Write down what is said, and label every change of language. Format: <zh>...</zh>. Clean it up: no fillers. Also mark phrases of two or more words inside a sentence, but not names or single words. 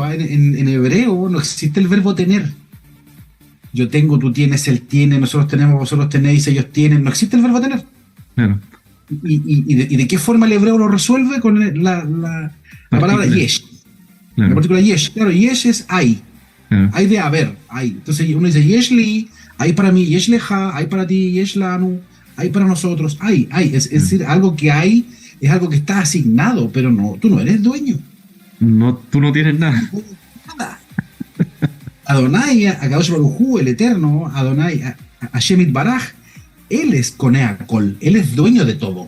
<es>En hebreo no existe el verbo tener. Yo tengo, tú tienes, él tiene, nosotros tenemos, vosotros tenéis, ellos tienen. No existe el verbo tener. Claro. ¿Y de qué forma el hebreo lo resuelve? Con la palabra yesh. Claro. La partícula yesh. Claro, yesh es hay. Claro. Hay de haber, hay. Entonces uno dice</es> <he>יש לי,</he> <es>hay para mí,</es> <he>יש לך,</he> <es>hay para ti,</es> <he>יש לנו,</he> <es>hay para nosotros, hay. Es decir, algo que hay es algo que está asignado, pero no, tú no eres dueño. No, tú no tienes nada. Nada.</es> <he>אדני, הקדוש ברוך הוא,</he> <es>el Eterno,</es> <he>אדני, השם יתברך,</he> <es>Él es Koneakol, Él es dueño de todo.</es>